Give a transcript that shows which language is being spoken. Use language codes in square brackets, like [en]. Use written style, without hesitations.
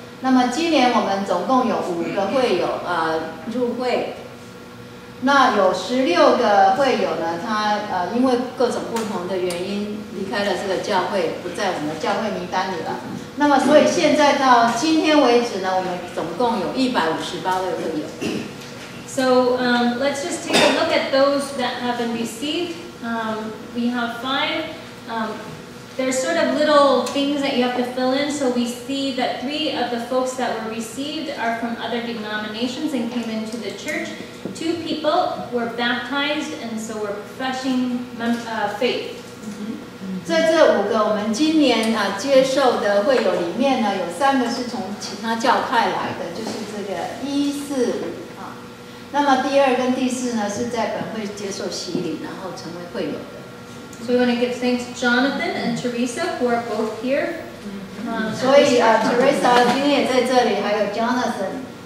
[zh] 那么今年我们总共有5个会友入会，那有16个会友呢，他因为各种不同的原因离开了这个教会，不在我们的教会名单里了。那么所以现在到今天为止呢，我们总共有158位会友。 [en] So let's just take a look at those that have been received. We have 5. There's sort of little things that you have to fill in. So we see that 3 of the folks that were received are from other denominations and came into the church. 2 people were baptized, and so we're professing faith. [zh] 在这5个我们今年接受的会友里面呢，有3个是从其他教派来的，就是这个145那么第2跟第4呢是在本会接受洗礼，然后成为会友的。 [en] So we want to give thanks to Jonathan and Teresa, who are both here. [zh] 所以Teresa 今天也在这里，还有 Jonathan。